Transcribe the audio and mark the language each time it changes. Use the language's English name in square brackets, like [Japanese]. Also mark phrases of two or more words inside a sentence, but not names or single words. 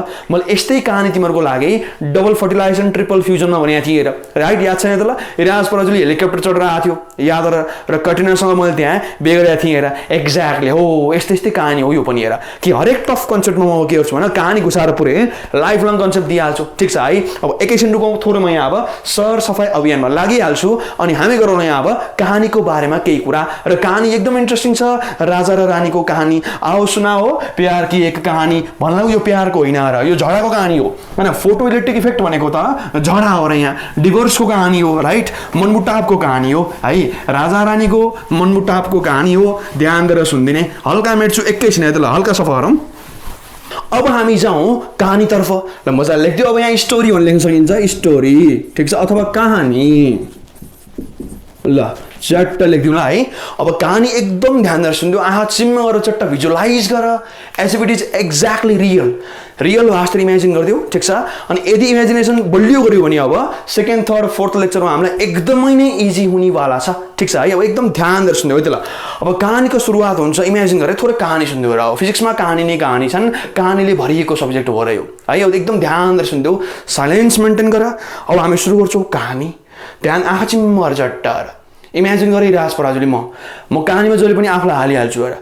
[Nepali] मैले यस्तै कहानी तिमीहरूको लागि [English] double fertilization triple [Nepali] फ्युजनमा भनेको थिएँ र राइट याद छैन त ल राज पराजुली हेलिकप्टर चढेर आएको थियो याद र कटिनासँग मैले त्यहाँ बिहे गरेको थिएँ हेर एक्ज्याक्टली हो यस्तै कहानी हो यो पनि हेर कि हरेक टफ कन्सेप्टमा म के गर्छु भने कहानी घुसाएर पुरै [English] life long concept [Nepali] दिइहाल्छु ठिक छ है अब एकैछिन रुकौँ थोरै म यहाँ अब सर सफाई अभियानमा लागिहाल्छु अनि हामी गरौँ यहाँ अब कहानीको बारेमा केही कुरा र कहानी एकदम इन्ट्रेस्टिङ छ राजा र रानीको कहानी [Hindi] आओ सुनाओ प्यार की एक कहानी [Nepali] भन्नु यो प्यारको होइन र यो झगडाको कहानी हो हैन [English] photo electric effect [Nepali] भनेको त झगडा हो र यहाँ डिभोर्सको कहानी हो राइट मनमुटावको कहानी हो है राजा रानीको मनमुटावको कहानी हो ध्यान दिएर सुन्दिने हल्का मेट्छु एकैछिन है त ल हल्का सफा गरौँ अब हामी जाउँ कहानीतर्फ ल मजाले लेख्दियो अब यहाँ स्टोरी भन्ने लेख्न सकिन्छ स्टोरी ठिक छ अथवा कहानी ल चट्ट लेखिदिउँ ल है अब कहानी एकदम ध्यान दिएर सुनिदियो आँखा चिम्म गरेर चट्ट भिजुलाइज गर [English] as if it is exactly real [Nepali] वास्तव इमेजिन गरिदियो ठिक छ अनि यदि इमेजिनेसन बलियो गर्यो भने अब [English] second third fourth [Nepali] लेक्चरमा हामीलाई एकदमै नै इजी हुनेवाला छ ठिक छ है अब एकदम ध्यान दिएर सुनिदियो है त ल अब कहानीको सुरुवात हुन्छ इमेजिन गरेर थोरै कहानी सुनिदियो र फिजिक्समा कहानी नै कहानी छन् कहानीले भरिएको सब्जेक्ट हो र यो है अब एकदम ध्यान दिएर सुनिदियो [English] silence maintain [Nepali] गर अब हामी सुरु गर्छौँ कहानी ध्यान आँखा चिम्म गरेर चट्ट इमेजिन गरिरहेको छु पराजुली म कहानीमा जहिले पनि आफूलाई हालिहाल्छु र